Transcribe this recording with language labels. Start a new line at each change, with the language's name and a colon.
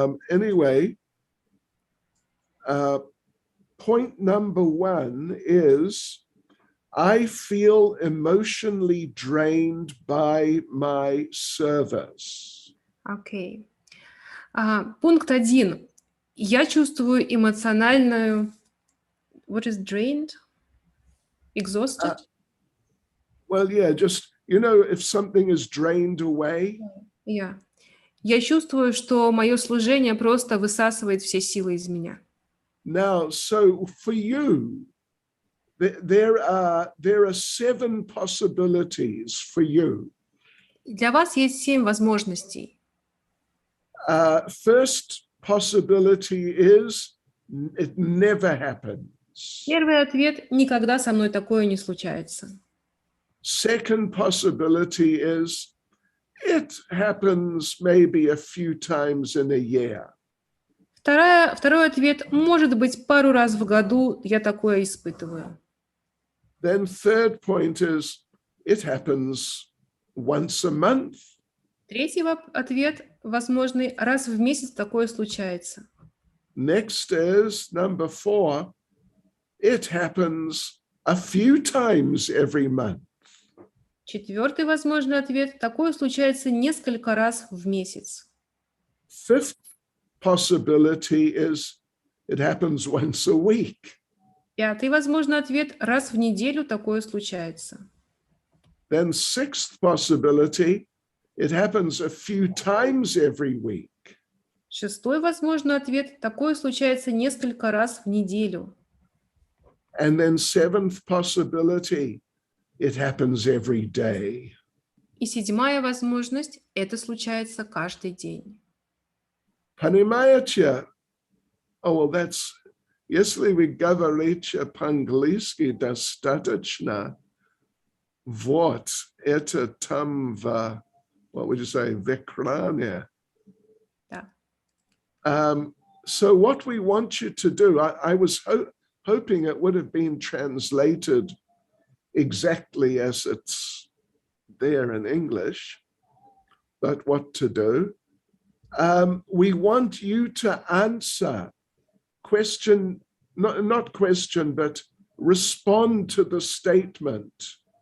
English: Anyway, point number one is I feel emotionally drained by my service.
Russian: Окей. Пункт 1. Я чувствую эмоциональную...
English: What is drained? Exhausted? Well, yeah, just, you know, if something is drained away. Yeah.
Russian: Я чувствую, что мое служение просто высасывает все силы из меня.
English: Now, so for you, there are 7 possibilities for you.
Russian: Для вас есть 7 возможностей.
English: First possibility is it never happens.
Russian: Первый ответ – никогда со мной такое не случается.
English: Second possibility is it happens maybe a few times in a year.
Russian: Второй ответ – может быть, пару раз в году я такое испытываю.
English: Then third point is it happens once a month.
Russian: Третий ответ возможный – раз в месяц такое случается.
English: Next is number 4. It happens a few times every month.
Russian: Четвертый возможный ответ – такое случается несколько раз в месяц.
English: Fifth possibility is it happens once a week.
Russian: Пятый возможный ответ – раз в неделю такое случается.
English: Then sixth possibility, it happens a few times every week.
Russian: Шестой возможный ответ – такое случается несколько раз в неделю.
English: And then seventh possibility, it happens every day.
Russian: И седьмая возможность – это случается каждый день. Понимаете?
English: Oh, well, that's,
Russian: если вы говорите по-английски достаточно, вот это там в,
English: what would you say,
Russian: в экране. Да.
English: So what we want you to do, I was hoping it would have been translated exactly as it's there in English, but what to do? We want you to answer question, not question, but respond to the statement.